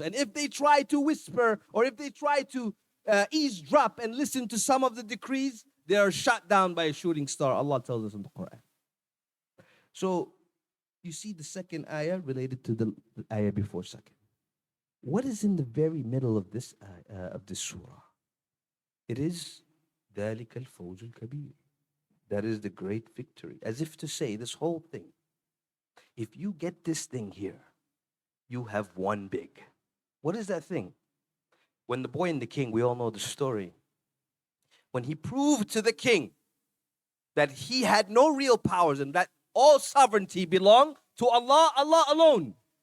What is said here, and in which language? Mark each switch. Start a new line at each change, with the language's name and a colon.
English: And if they try to whisper, or if they try to eavesdrop and listen to some of the decrees, they are shot down by a shooting star. Allah tells us in the Quran. So you see the second ayah related to the ayah before second. What is in the very middle of this surah? It is
Arabic: ذَلِكَ الْفَوْزُ الْكَبِيرُ.
English: That is the great victory. As if to say, this whole thing, if you get this thing here, you have won big. What is that thing? When the boy and the king, we all know the story. When he proved to the king that he had no real powers and that all sovereignty belonged to Allah, Allah alone.